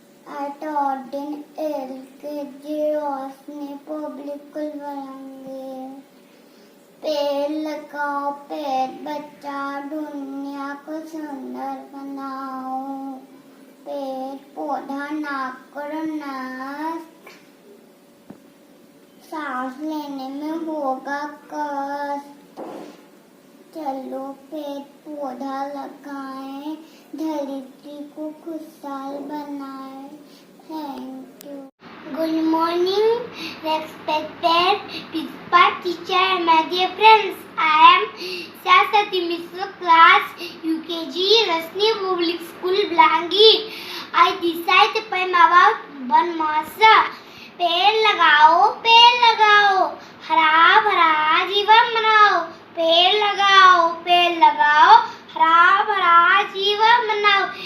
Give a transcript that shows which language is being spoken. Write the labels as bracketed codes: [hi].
[en] I taught in LKG Osni Public School Varangi. [hi] पेड़ लगाओ, पेड़ बचाओ, दुनिया को सुंदर बनाओ। पेड़ पौधा ना करो नष्ट, सांस लेने में होगा कष्ट। चलो पेड़ पौधा लगाएं, धरती को खुशहाल बनाएं। [en] Thank you. Good morning, respected principal, teacher, and my dear friends. I am Saraswati Mishra, class UKG, Rasni Public School, Blangi. I decided to poem about Ban Mahotsav. [hi] पेड़ लगाओ, हरा भरा जीवन बनाओ। पेड़ लगाओ, हरा भरा जीवन बनाओ।